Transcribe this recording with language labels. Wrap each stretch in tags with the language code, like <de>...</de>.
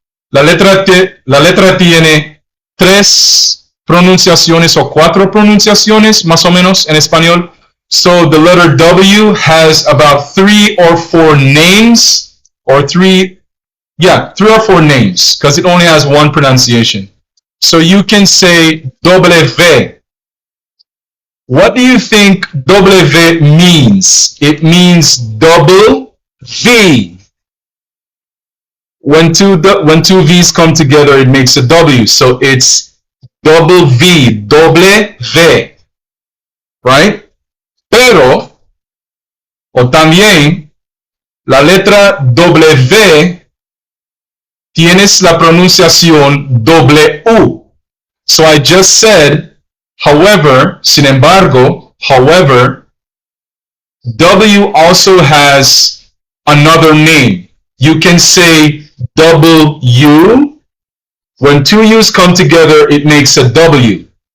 <es>La letra tiene 3 pronunciaciones o 4 pronunciaciones más o menos en español.</es> <en>So the letter W has about 3 or 4 names, or 3 or 4 names, because it only has one pronunciation. So you can say W. What do you think W means? It means double V. When two V's come together, it makes a W. So it's double V,</en> <es>doble V,</es> <en>right?</en> <es>Pero, o también, la letra W tienes la pronunciación W.</es> <en>So I just said, however,</en> <es>sin embargo,</es> <en>however, W also has another name. You can say W. When 2 U's come together, it makes a W.</en>